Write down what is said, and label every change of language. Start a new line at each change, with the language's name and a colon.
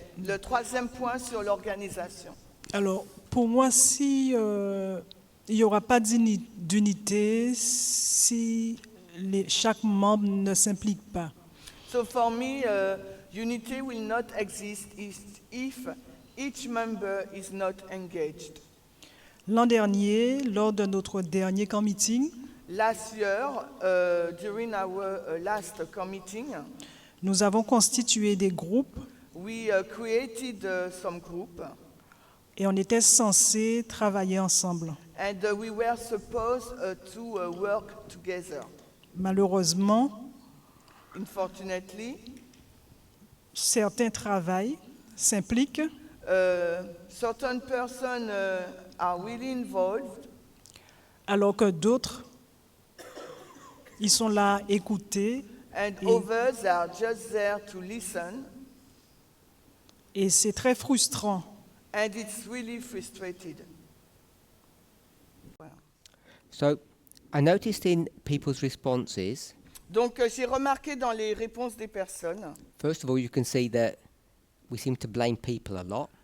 French: Le troisième point sur l'organisation. Alors, pour moi, si il n'y aura pas d'unité, si chaque membre ne s'implique pas.
English: So for me, unity will not exist if each member is not engaged.
French: L'an dernier, lors de notre dernier camp meeting,
English: Last year, during our last meeting,
French: nous avons constitué des groupes
English: we created some group,
French: et on était censé travailler ensemble.
English: and we were supposed to work together.
French: Malheureusement,
English: Unfortunately,
French: certains travaillent, s'impliquent,
English: certain persons are really involved,
French: alors que d'autres, ils sont là à écouter
English: and
French: Et-
English: others are just there to listen,
French: et c'est très frustrant.
English: and it's really frustrated. So I noticed in people's responses,
French: Donc, j'ai remarqué dans les réponses des personnes,
English: first of all, you can see that we seem to blame people a lot.